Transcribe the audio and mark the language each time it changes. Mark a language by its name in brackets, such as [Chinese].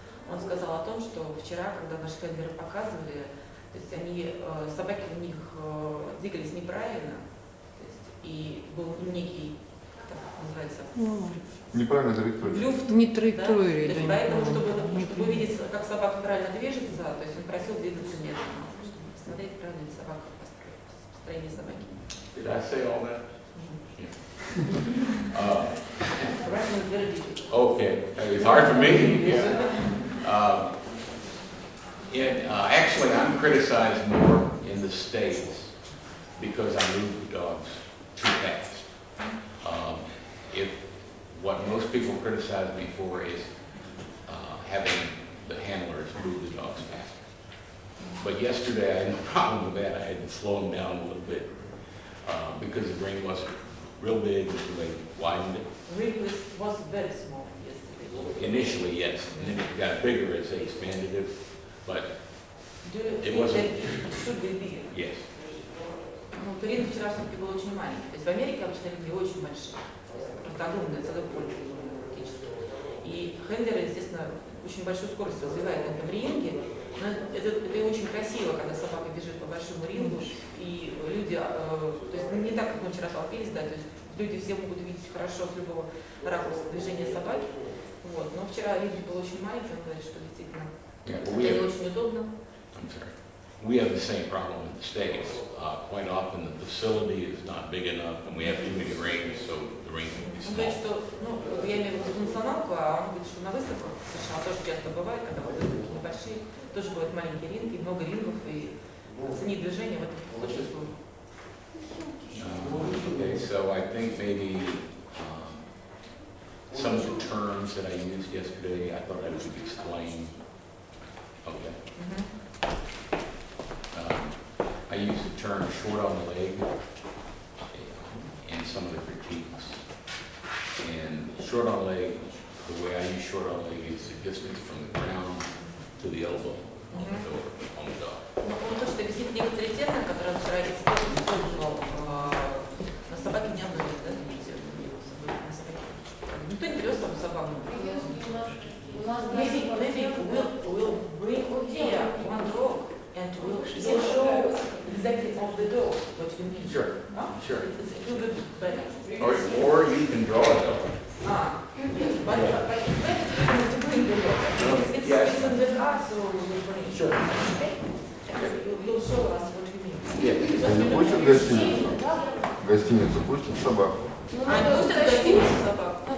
[Russian] Он сказал о том, что вчера, когда наши хендлеры показывали, то есть собаки у них двигались неправильно, то есть, и был некий, как это называется? Неправильно траектория. Люфт, не траектория. Да? То есть, поэтому, чтобы увидеть, как собака правильно движется, то есть он просил двигаться медленно, чтобы посмотреть, правильно ли собака построение собаки. [English] Did I say all that? Russian is very difficult. Okay, it's hard for me. Yeah. Actually, I'm criticized more in the States because I move the dogs too fast. What most people criticize me for is having the handlers move the dogs faster. But yesterday I had no problem with that. I had to slow them down a little bit because the ring wasn't real big, they widened it. The ring was very small yesterday. Initially, yes, and then it got bigger as they expanded it, but Do you it think wasn't. that it should be bigger? Yes. [Russian] Ну, ринг вчера все-таки был очень маленький. То есть в Америке обычно ринги очень большие. Это огромное, целое поле практически. И хендлеры, естественно, очень большую скорость развивают на этом ринге. Но это и очень красиво, когда собака бежит по большому рингу, и люди, то есть не так, как мы вчера толпились, да, то есть люди все могут видеть хорошо с любого ракурса движения собаки. Вот. Но вчера ринг был очень маленький, он говорит, что действительно это не очень удобно. [English] I'm sorry. We have the same problem in the States. Quite often the facility is not big enough and we have too many rings, so the rings can be [Russian] Он [English] small. [Russian] говорит, что, ну, я имею в виду националку, а он говорит, что на выставках в США тоже часто бывает, когда выставки небольшие, тоже бывают маленькие ринги, много рингов, и оценить движение в этом очень сложно. [English] Okay, so I think maybe some of the terms that I used yesterday, I thought I should explain. Okay. I used the term short on the leg in some of the critiques. And short on leg, the way I use short on leg is the distance from the ground to the elbow on the door, on the dog. [Russian] Но он хочет объяснить некоторые термины, которые он вчера использовал на собаке не одной, да, на собаке. Никто не привез свою собаку. [English] Maybe we'll bring here one dog and we'll show exactly of the dog what you mean. Sure. Sure. It's a little bit better. Or you can draw it up. Yes, but it's better to bring the book. It's in the art, so we'll bring it. Sure. Okay? You'll show us what you mean. Yeah. [Russian] Не пустят в гостиницу? В гостиницу пустят собаку? Они пустят в гостиницу собак?